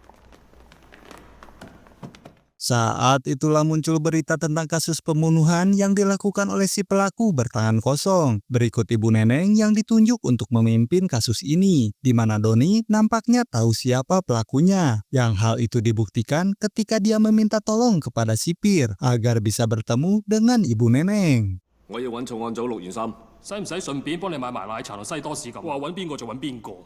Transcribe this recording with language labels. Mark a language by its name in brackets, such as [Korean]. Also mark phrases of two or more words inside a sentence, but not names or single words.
[Indonesian] Saat itulah muncul berita tentang kasus pembunuhan yang dilakukan oleh si pelaku bertangan kosong. Berikut Ibu Neneng yang ditunjuk untuk memimpin kasus ini, di mana Donnie nampaknya tahu siapa pelakunya. Yang hal itu dibuktikan ketika dia meminta tolong kepada sipir agar bisa bertemu dengan Ibu Neneng. [Cantonese] 我要揾重案組陸元森，使唔使順便幫你買埋奶茶同西多士咁？話揾邊個就揾邊個。